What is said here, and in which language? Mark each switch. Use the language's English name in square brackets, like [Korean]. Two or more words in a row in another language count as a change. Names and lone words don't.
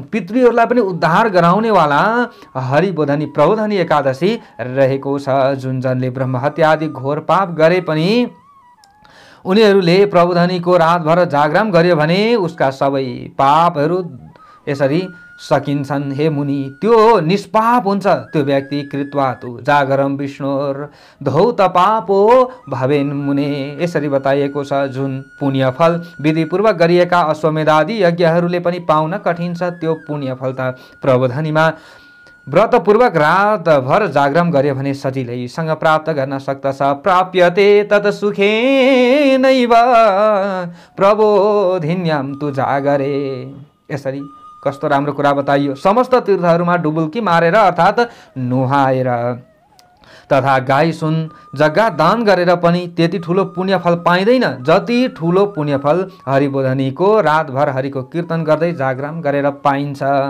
[Nepali] पितृहरूलाई पनि उद्धार गराउनेवाला हरिबोधनी प्रबोधनी एकादशी रहेको छ। जुन जनले ब्रह्महत्या आदि घोर पाप गरे पनि उनीहरूले प्रबोधनीको रातभर जागरण गर्यो भने उसका सबै पापहरू यसरी सकिन्छन्। हे मुनि, त्यो निष्पाप हुन्छ त्यो व्यक्ति [Sanskrit] कृत्वा तु जागरम विष्णुर धौत पापो भवेन मुने। [Nepali] यसरी बताइएको छ। जुन पुण्यफल विधिपूर्वक गरिएका अश्वमेधादि यज्ञहरूले पनि पाउन कठिन छ त्यो पुण्यफल त प्रबोधनीमा व्रतपूर्वक रातभर जागरण गर्यो भने सजिलैसँग प्राप्त गर्न सक्दछ। [Sanskrit] प्राप्यते तत् सुखेनैव प्रबोधिन्यां तु जागरे। [Nepali] यसरी कस्तो राम्रो कुरा बताइयो। समस्त तीर्थहरूमा डुबुल्की मारेर अर्थात् नुहाएर तथा गाई सुन जग्गा दान गरेर पनि त्यति ठुलो पुण्यफल पाइँदैन जति ठुलो पुण्यफल हरिबोधनीको रातभर हरिको कीर्तन गर्दै जागरण गरेर पाइन्छ।